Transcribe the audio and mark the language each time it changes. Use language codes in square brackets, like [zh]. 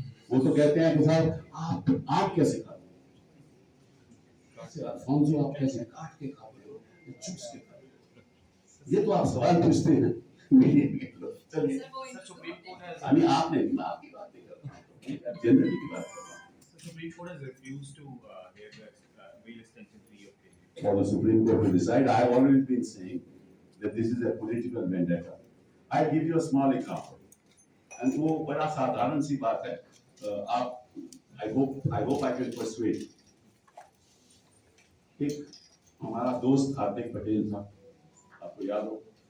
[hi] वो तो कहते हैं कि साहब आप कैसे खाते हो, आप कैसे काट के खाते हो, चुप्स के खाते हो, ये तो आप सवाल पूछते हैं। चलिए, अभी आपने आपकी बात नहीं कर रहा हूँ, जनरली की बात कर रहा हूँ। [en] Supreme Court has refused to hear the bail extension plea of Kejriwal. For the Supreme Court to decide, I have already been saying that this is a political vendetta. I'll give you a small example, and [hi] वो बड़ा साधारण सी बात है। आप [en] I hope I can persuade. [hi] एक हमारा दोस्त हार्दिक पटेल था, आपको याद हो?